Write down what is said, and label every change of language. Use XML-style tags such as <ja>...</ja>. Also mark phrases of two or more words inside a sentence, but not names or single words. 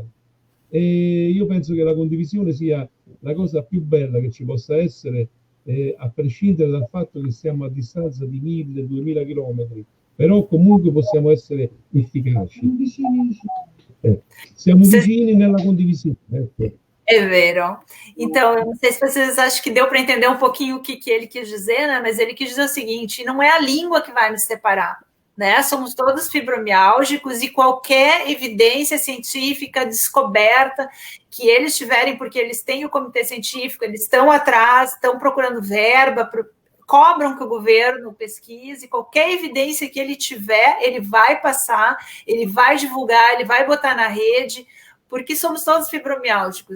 <it>E io penso che la condivisione sia la cosa più bella che ci possa essere, a prescindere dal fatto che siamo a distanza di 1000-2000 chilometri, però comunque possiamo essere efficaci. Siamo vicini nella condivisione. Ecco. É vero.</it> <pt>Então, eu não sei se vocês acham que deu para entender um pouquinho o que ele quis dizer, né? Mas ele quis dizer o seguinte: não é a língua que vai nos separar, né? Somos todos fibromiálgicos e qualquer evidência científica, descoberta que eles tiverem, porque eles têm o comitê científico, eles estão atrás, estão procurando verba, cobram que o governo pesquise, qualquer evidência que ele tiver, ele vai passar, ele vai divulgar, ele vai botar na rede, porque somos todos fibromiálgicos.</pt>